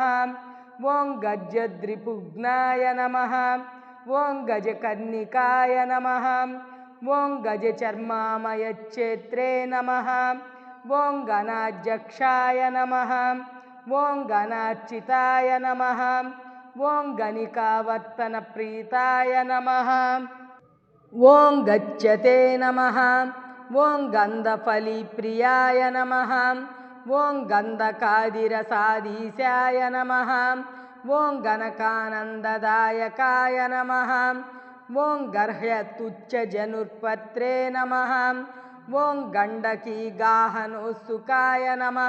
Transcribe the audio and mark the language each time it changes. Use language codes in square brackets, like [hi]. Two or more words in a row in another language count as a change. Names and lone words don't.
[sa] ओम गज्जद्रिपुघ्नाय नमः। ओम गजकर्णिकाय नमः। ओम गजचर्मामयच्छेत्रे नमः। ओम गणाध्यक्षाय नमः। ओम गणार्चिताय नमः। ఓం గణికావర్తనప్రీతాయ నమః ఓం గచ్చతే నమః ఓం గంధఫలిప్రియాయ నమః ఓం గంధకాదిరసాధీశాయ నమః ఓం గణకానందదాయకాయ నమః ఓం గర్హ్యతుచ్చజనుర్పత్రే నమః ఓం గండకీగాహనోత్సుకాయ నమః